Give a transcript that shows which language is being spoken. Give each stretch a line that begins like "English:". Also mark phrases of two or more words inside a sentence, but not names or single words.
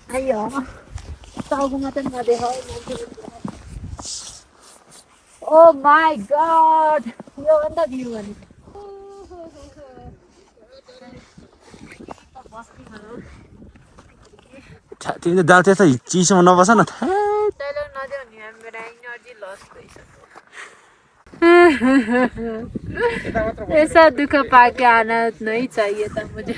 English: oh my god,
Nepali: यो अन्त भ्यू भने तिमी त दाल त्यस्तो चिसोमा नबस न।
Hindi: ऐसा दुःख पाके आना नहीं चाहिए था मुझे।